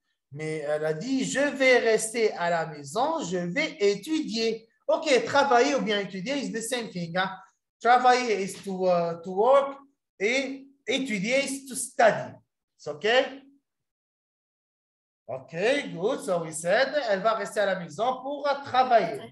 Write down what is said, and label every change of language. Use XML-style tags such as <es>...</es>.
<fr>Mais elle a dit, je vais rester à la maison, je vais étudier.</fr> <en>OK,</en> <fr>travailler ou bien étudier</fr> <en>is the same thing. Hein? Travailler is to work et étudier is to study. It's OK? OK, good. So we said,</en> <fr>elle va rester à la maison pour travailler.</fr>